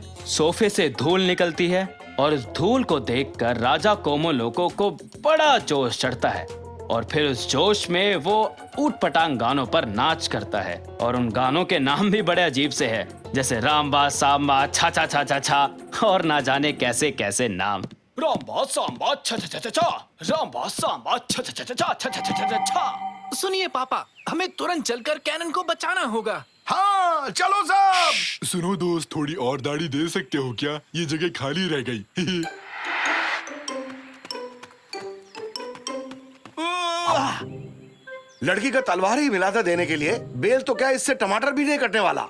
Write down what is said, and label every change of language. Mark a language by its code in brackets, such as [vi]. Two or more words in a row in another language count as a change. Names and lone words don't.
[hi] सोफे से धूल निकलती है, और इस धूल को देखकर राजा कोमो लोको को बड़ा जोश चढ़ता है, और फिर उस जोश में वो ऊट पटांग गानों पर नाच करता है। और उन गानों के नाम भी बड़े अजीब से हैं, जैसे रामबा, सांबा, छा छा छा छा छा, और ना जाने कैसे कैसे नाम। रामबा सांबा छ छ छ छ छ रामबा सांबा छ छ छ छ छ छ छ छ छ। सुनिए पापा, हमें तुरंत चलकर कैनन को बचाना होगा। हाँ चलो सब। सुनो दोस्त, थोड़ी और दाढ़ी दे सकते हो क्या? ये जगह खाली रह गई। लड़की का तलवार ही मिला था देने के लिए, बेल तो क्या इससे टमाटर भी नहीं कटने वाला।